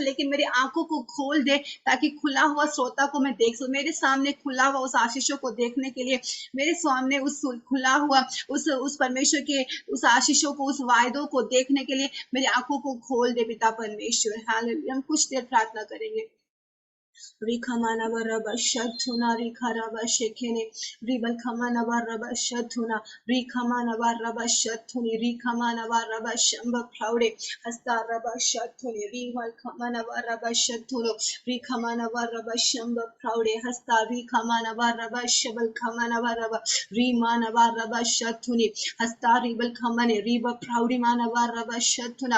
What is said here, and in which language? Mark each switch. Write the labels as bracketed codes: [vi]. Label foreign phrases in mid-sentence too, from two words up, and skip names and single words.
[hi] लेकिन मेरी आंखों को खोल दे ताकि खुला हुआ श्रोता को मैं देख सकूं, मेरे सामने खुला हुआ उस आशीषों को देखने के लिए, मेरे सामने उस खुला हुआ उस परमेश्वर के उस आशीषों को, उस वायदों को देखने के लिए मेरी आंखों को खोल दे पिता परमेश्वर। हालेलुया, हम कुछ देर प्रार्थना करेंगे। Rikamana baraba shatuna rikaraba shekene ribal kamana baraba shatuna rikamana baraba shatuni rikamana baraba shamba proude hasta raba shatuni rival kamana baraba shatuno rikamana baraba shamba proude hasta rikamana baraba shabal kamana baraba rimana baraba shatuni hasta ribal kamane riba proude mana baraba shatuna।